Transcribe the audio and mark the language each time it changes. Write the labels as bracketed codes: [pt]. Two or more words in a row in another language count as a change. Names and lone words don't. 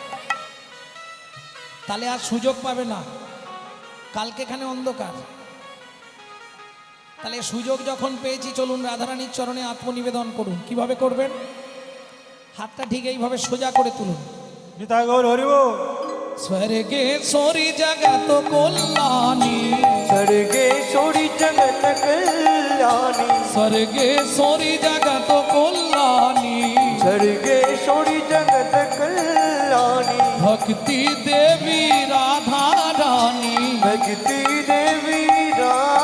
[bn] তাহলে আর সুযোগ পাবে না, কালকে এখানে অন্ধকার। তাহলে সুযোগ যখন পেয়েছি, চলুন রাধারানীর চরণে আত্মনিবেদন করুন। কিভাবে করবেন? হাতটা ঠিক এইভাবে সোজা করে তুলুন। নিতাই গৌর হরি বল। স্বর্গে সরি জগত কল্যাণী। স্বর্গেশ্বরী জগত কল্যাণী। স্বর্গে সৌরী জগত কল্যাণী। স্বর্গেশ্বরী জগত কল্যাণী। ভক্তি দেবী রাধা রানী। ভক্তি দেবী রাধা